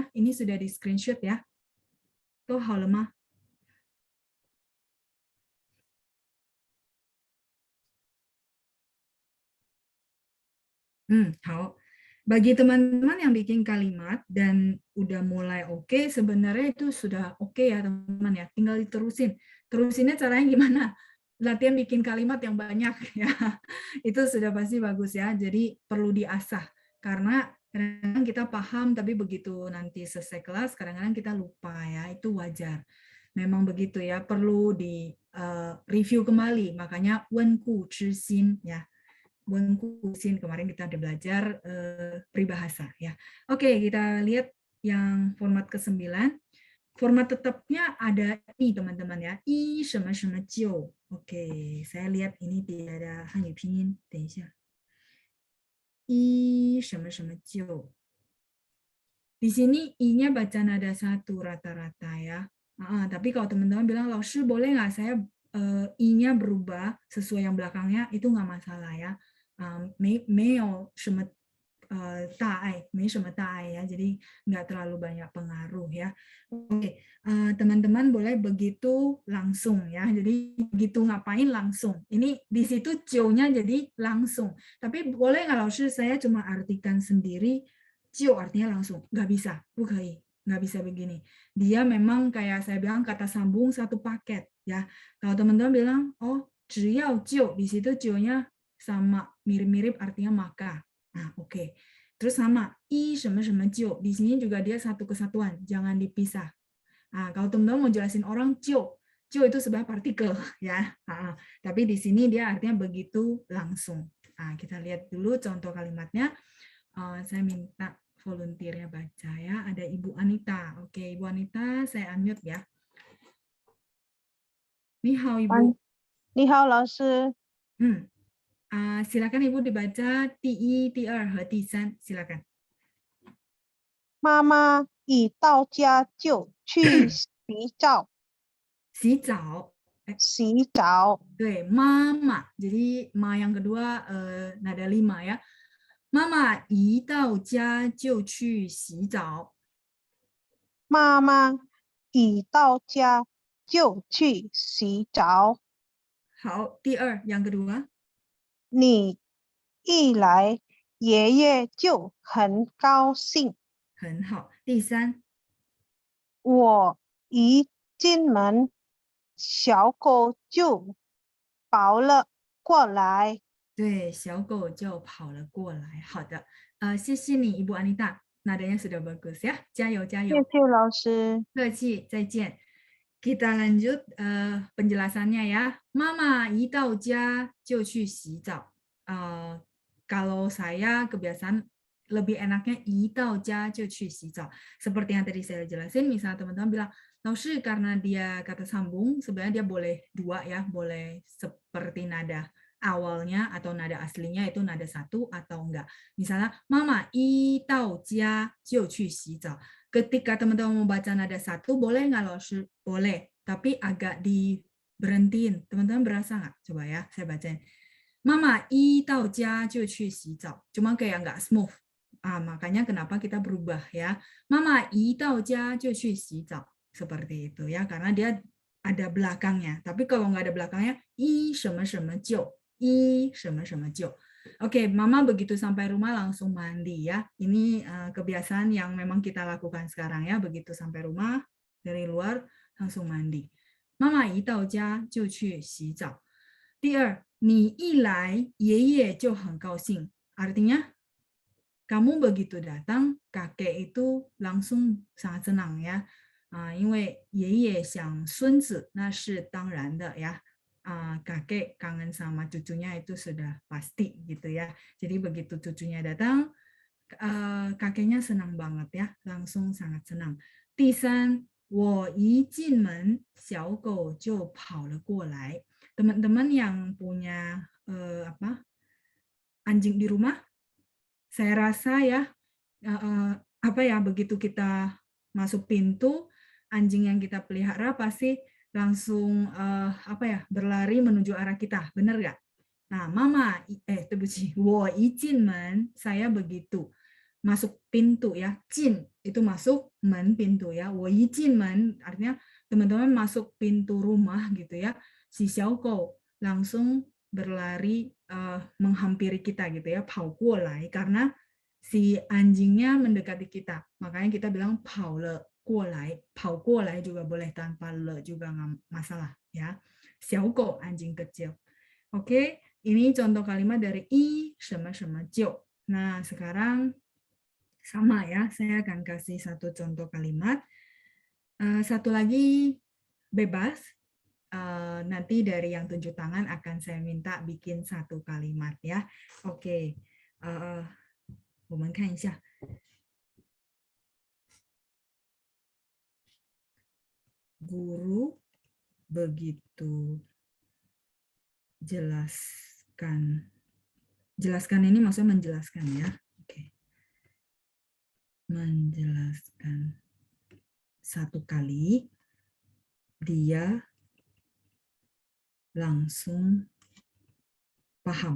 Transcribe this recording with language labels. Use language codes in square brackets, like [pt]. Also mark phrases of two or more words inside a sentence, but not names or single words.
[id] Ini sudah di screenshot ya. Tuh, [zh] 好了吗？ 好. [id] Bagi teman-teman yang bikin kalimat dan udah mulai oke, sebenarnya itu sudah oke ya teman-teman ya. Tinggal diterusin. Terusinnya caranya gimana? Latihan bikin kalimat yang banyak ya. Itu sudah pasti bagus ya. Jadi perlu diasah. Karena kadang-kadang kita paham, tapi begitu nanti selesai kelas, kadang-kadang kita lupa ya. Itu wajar. Memang begitu ya. Perlu di review kembali. Makanya 温故知新 ya. Kusin kemarin kita ada belajar peribahasa ya. Oke, kita lihat yang format ke-9. Format tetapnya ada i teman-teman ya. [zh] I 什么什么就. [id] Oke, saya lihat ini tidak ada Hanyu pinyin. [zh] 等一下. I 什么什么就. [id] Di sini i-nya baca nada 1 rata-rata ya. Tapi kalau teman-teman bilang, Laoshi boleh nggak saya i-nya berubah sesuai yang belakangnya, itu nggak masalah ya. [zh] 没有什么大碍，没什么大碍 [id] ya, jadi nggak terlalu banyak pengaruh ya. Oke, teman-teman boleh begitu langsung ya, jadi begitu ngapain langsung. Ini di situ jiu-nya jadi langsung. Tapi boleh nggak Laoshi saya cuma artikan sendiri, jiu artinya langsung, nggak bisa, bukan, nggak bisa begini. Dia memang kayak saya bilang kata sambung satu paket ya. Kalau teman-teman bilang, [zh] oh 只要jiu, [id] di situ jiu-nya sama mirip-mirip artinya maka. Nah, oke. Terus sama i [zh] 什么什么就, [id] di sini juga dia satu kesatuan, jangan dipisah. Nah, kalau teman-teman mau jelasin orang jiu itu sebenarnya partikel ya. Tapi di sini dia artinya begitu langsung. Nah, kita lihat dulu contoh kalimatnya. Saya minta volunteernya baca ya. Ada Ibu Anita. Oke, Ibu Anita, saya unmute ya. [zh] 你好 Ibu. 你好, 老师. [id] Silakan Ibu dibaca [zh] 第1、第2和第3, [id] silakan. [zh] 妈妈一到家就去洗澡。洗澡. 洗澡. 对, mama. [id] Jadi ma yang kedua nada 5 ya. [zh] 妈妈一到家就去洗澡. 妈妈一到家就去洗澡. 好, 第2 [id] yang kedua. [zh] 你一来，爷爷就很高兴。很好。第3，我一进门，小狗就跑了过来。对，小狗就跑了过来。好的，谢谢你 ，Ibu Anita. [id] Nadanya sudah bagus ya. [zh] 加油加油。谢谢老师。客气，再见。 [id] Kita lanjut penjelasannya ya. [zh] Mama 一到家就去洗澡。 [id] Kalau saya kebiasaan lebih enaknya [zh] 一到家就去洗澡. [id] Seperti yang tadi saya jelasin, misalnya teman-teman bilang, Laoshi karena dia kata sambung, sebenarnya dia boleh dua ya, boleh seperti nada awalnya atau nada aslinya itu nada 1 atau enggak. [zh] Misalnya, Mama 一到家就去洗澡. [id] Ketika teman-teman membaca nada 1, boleh nggak Laoshi? Boleh, tapi agak diberhentiin. Teman-teman berasa nggak? Coba ya, saya bacain. [zh] Mama 一到家就去洗澡. [id] Cuma kayak nggak smooth. Makanya kenapa kita berubah ya. [zh] Mama 一到家就去洗澡. [id] Seperti itu ya, karena dia ada belakangnya. Tapi kalau nggak ada belakangnya, [zh] 一什么什么就, 一什么什么就. [id] Oke, Mama begitu sampai rumah langsung mandi ya. Ini kebiasaan yang memang kita lakukan sekarang ya. Begitu sampai rumah, dari luar langsung mandi. [zh] Mama 一到家就去洗澡. 第二，你一来，爷爷就很高兴. [id] Artinya, kamu begitu datang, kakek itu langsung sangat senang ya. [zh] 因为爷爷想孙子，那是当然的 ya. [id] Kakek kangen sama cucunya itu sudah pasti gitu ya. Jadi begitu cucunya datang, kakeknya senang banget ya, langsung sangat senang. [zh] 第三，我一进门，小狗就跑了过来. [id] Teman-teman yang punya anjing di rumah, saya rasa ya begitu kita masuk pintu, anjing yang kita pelihara pasti langsung berlari menuju arah kita, benar nggak? Nah, mama, [zh] 对不起，我一进门 [id] saya begitu. Masuk pintu ya, jin itu masuk, men pintu ya. [zh] 我一进门 [id] artinya teman-teman masuk pintu rumah gitu ya. Si Xiaokou langsung berlari menghampiri kita gitu ya, [zh] 跑过来 [id] karena si anjingnya mendekati kita. Makanya kita bilang [zh] 跑了过来，跑过来 [id] juga boleh tanpa le juga nggak masalah ya. Xiaokou anjing kecil. Oke, ini contoh kalimat dari i sama jiu. Nah, sekarang sama ya, saya akan kasih satu contoh kalimat. Satu lagi bebas. Nanti dari yang tunjuk tangan akan saya minta bikin satu kalimat ya. Oke, [zh] 我们看一下。 [id] Guru begitu jelaskan ini maksudnya menjelaskan ya. Oke. Menjelaskan satu kali dia langsung paham.